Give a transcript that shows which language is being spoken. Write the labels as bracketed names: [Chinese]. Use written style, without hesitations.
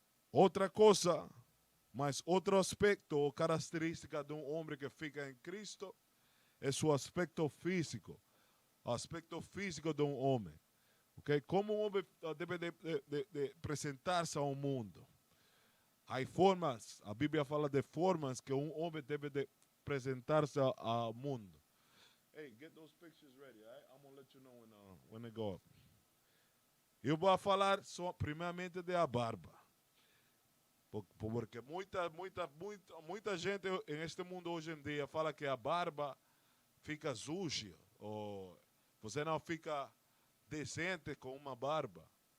[Portuguese] Outra coisa, mas outro aspecto ou característica de um homem que fica em Cristo é seu aspecto físico. O aspecto físico de um homem. Ok? Como um homem deve de apresentar-se ao mundo. Há formas, a Bíblia fala de formas que um homem deve de apresentar-se ao mundo. [English] Hey, get those pictures ready, right? I'm going to let you know when I go up. [Portuguese] Eu vou falar primeiramente da barba. Porque muita gente neste mundo hoje em dia fala que a barba fica suja, ou você não fica decente com uma barba.